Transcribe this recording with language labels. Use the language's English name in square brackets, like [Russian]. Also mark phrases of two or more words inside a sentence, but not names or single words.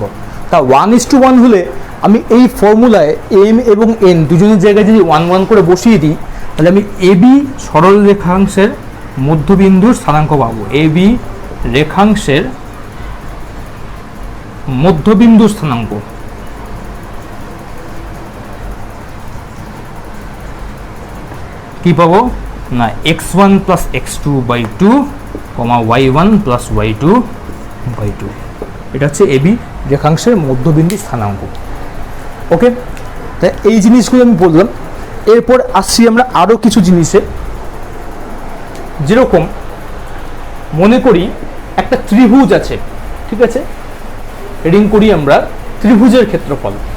[Bangla] তা 1:1 হলে আমি এই ফর্মুলায় m এবং n দুজনের জায়গায় যদি 1:1 করে বসিয়ে দিই তাহলে আমি এবি সরল রেখাংশের মধ্যবিন্দুর স্থানাঙ্ক পাবো। এবি রেখাংশের মধ্যবিন্দুর স্থানাঙ্ক কি পাবো না, [English] x1 plus x2 by 2, y1 plus y2 by 2। [Bangla] এটা হচ্ছে এবি রেখাংশের মধ্যবিন্দু স্থানাঙ্ক। ওকে, তাই এই জিনিসগুলো আমি বললাম। এরপর আসছি আমরা আরও কিছু জিনিসে, যেরকম মনে করি একটা ত্রিভুজ আছে, ঠিক আছে, রিং করি আমরা ত্রিভুজের ক্ষেত্রফল।